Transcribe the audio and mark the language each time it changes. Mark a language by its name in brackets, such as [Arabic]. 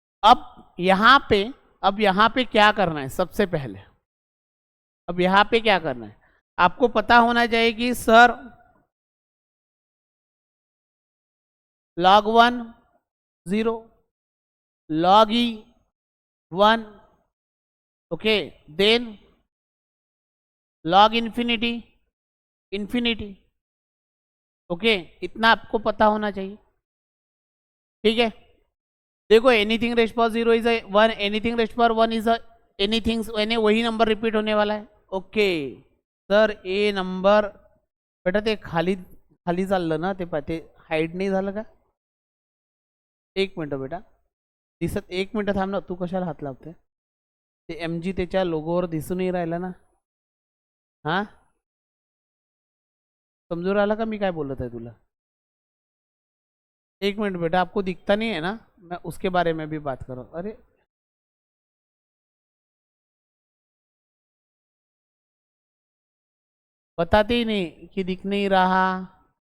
[Hindi] अब यहाँ पे क्या करना है सबसे पहले, अब यहाँ पे क्या करना है आपको पता होना चाहिए कि sir log 1 0, log e 1, okay, then log infinity infinity. Okay, इतना आपको पता होना चाहिए। ठीक है, देखो [English] anything raise power 0 is 1, anything raise power 1 is anything, [Hindi] यानी वही नंबर रिपीट होने वाला है। [Marathi] ओके सर, ए नंबर बेटा ते खाली खाली चाललं ना, ते हाईड नाही झालं का? एक मिनटं बेटा, दिसत, एक मिनटं थांब ना, तू कशाला हात लावते? ते एम जी त्याच्या लोगोवर दिसूनही राहिलं ना। हां, समजून राहिला का मी काय बोलत आहे तुला? [Hindi] एक मिनट बेटा, आपको दिखता नहीं है ना, मैं उसके बारे में भी बात कर रहा हूँ। अरे बताते ही नहीं कि दिख नहीं रहा।